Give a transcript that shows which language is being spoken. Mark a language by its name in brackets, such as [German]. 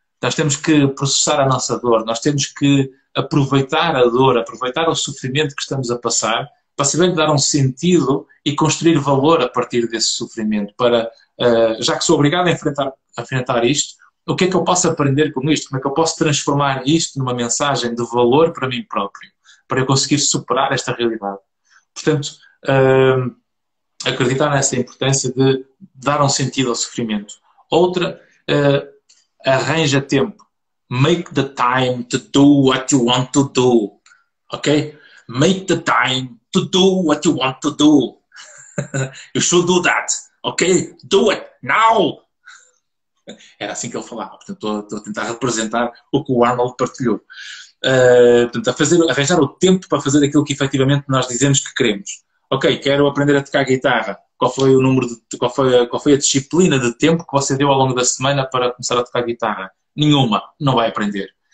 [Portuguese] Nós temos que processar a nossa dor, nós temos que aproveitar a dor, aproveitar o sofrimento que estamos a passar, para saber dar um sentido e construir valor a partir desse sofrimento, para, já que sou obrigado a enfrentar isto, o que é que eu posso aprender com isto? Como é que eu posso transformar isto numa mensagem de valor para mim próprio, para eu conseguir superar esta realidade? Portanto, acreditar nessa importância de dar um sentido ao sofrimento. Outra, arranja tempo. [English] Make the time to do what you want to do. Ok? Make the time to do what you want to do. You should do that. Ok? Do it now. [Portuguese] Era assim que ele falava. Portanto, estou a tentar representar o que o Arnold partilhou. Portanto, arranjar o tempo para fazer aquilo que efetivamente nós dizemos que queremos. Ok, quero aprender a tocar guitarra. Qual foi o número qual foi a disciplina de tempo que você deu ao longo da semana para começar a tocar guitarra? Nenhuma. Não vai aprender.